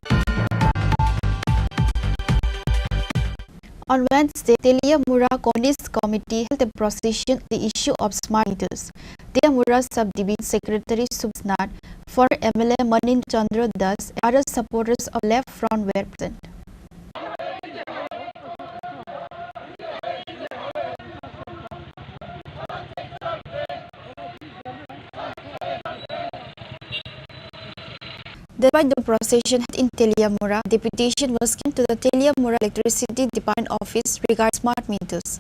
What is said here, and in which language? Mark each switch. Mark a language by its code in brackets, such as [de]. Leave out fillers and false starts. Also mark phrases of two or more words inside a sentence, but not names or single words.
[en] On Wednesday, Teliamura Communist Committee held a procession on the issue of smart meters. Teliamura Subdivision Secretary Subsnat, former MLA Manin Chandra Das, and other supporters of Left Front were present. Despite the procession in Teliamura, deputation was given to the Teliamura Electricity Department Office regarding smart meters.